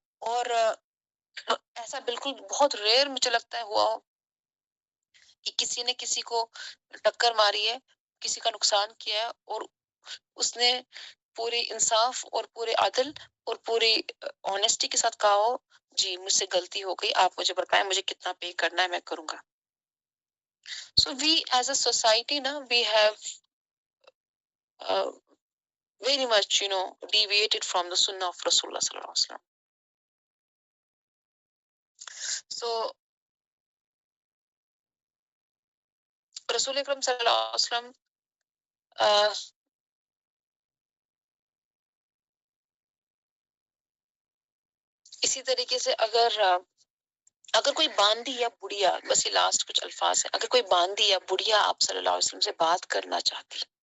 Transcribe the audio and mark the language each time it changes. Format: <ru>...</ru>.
<ur>اور ایسا بالکل بہت ریئر مجھے لگتا ہے ہوا ہو کہ کسی نے کسی کو ٹکر ماری ہے، کسی کا نقصان کیا ہے، اور اس نے پورے انصاف اور پورے عدل اور پوری آنیسٹی کے ساتھ کہا ہو جی مجھ سے غلطی ہو گئی، آپ مجھے بتائیں مجھے کتنا پے کرنا ہے، میں کروں گا.</ur> <en>So we as a society نا we have very much deviated from the sunnah of Rasulullah sallallahu alaihi wasallam.</en> <ur>So رسول اکرم صلی اللہ علیہ وسلم اسی طریقے سے اگر کوئی باندی یا بڑھیا، بس یہ لاسٹ کچھ الفاظ ہیں، اگر کوئی باندی یا بڑھیا آپ صلی اللہ علیہ وسلم سے بات کرنا چاہتی،</ur>